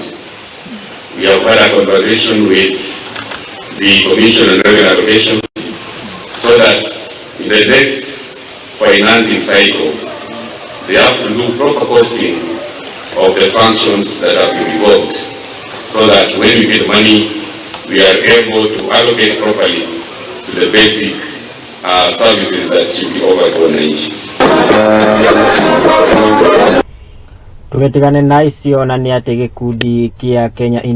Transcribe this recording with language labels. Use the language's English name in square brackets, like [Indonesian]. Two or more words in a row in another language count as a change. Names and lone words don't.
[English] We have had a conversation with the Commission on Revenue Allocation so that in the next financing cycle, they have to do proper costing of the functions that have been involved, so that when we get money, we are able to allocate properly to the basic services that should be offered to wananchi. [Meru] Tumetigane na icio na ni ati gikundi kia Kenya